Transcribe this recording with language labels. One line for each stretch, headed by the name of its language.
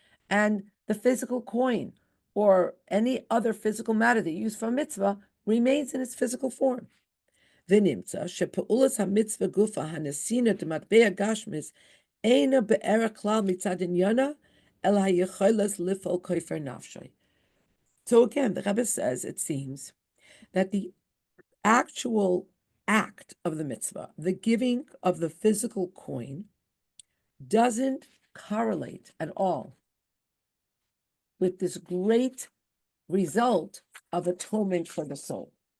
English: And the physical coin or any other physical matter that you use for a mitzvah remains in its physical form.
Hebrew: ונמצא שפעולת המצווה גופה הנסינה דמטבע גשמיס אינה בערך כלל מצד עניינה, אלא היכולת לפעול כופר נפשי.
English: So again, the Rebbe says, it seems, that the actual act of the mitzvah, the giving of the physical coin, doesn't correlate at all with this great result of atonement for the soul.